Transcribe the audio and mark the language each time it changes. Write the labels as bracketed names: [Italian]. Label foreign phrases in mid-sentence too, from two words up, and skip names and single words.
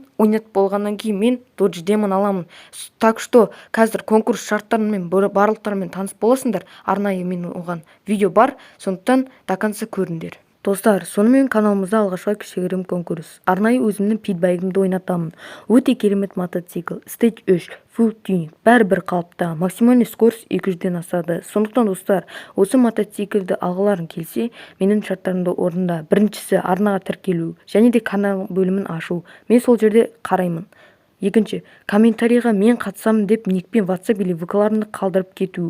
[Kazakh] Ойнатып болғаннан кейін мен Dodge Demon аламын. [Russian] Так что [Kazakh] қазір конкурс шарттарымен барлықтарымен таныс боласыңдар. Арнайы мен оған видео бар, сондықтан [Russian] до конца [Kazakh] көріңдер. Достар, сонымен каналымызда алғашқы кішігірім конкурс. Арнайы өзімнің питбайгымды ойнатамын. Өте керемет мотоцикл, [English] Stage 3, full tuning, [Kazakh] бәрі-бір қалыпта, [Russian] максимальный скорость [Kazakh] 200-ден асады. Сондықтан достар, осы мотоциклді алғыларың келсе, менің шарттарымды орында. Біріншісі арнаға тіркелу, және де канал бөлімін ашу. Мен сол жерде қараймын. Екінші, комментарийға мен қатысамын деп никпен WhatsApp или VK-ларымды қалдырып кету.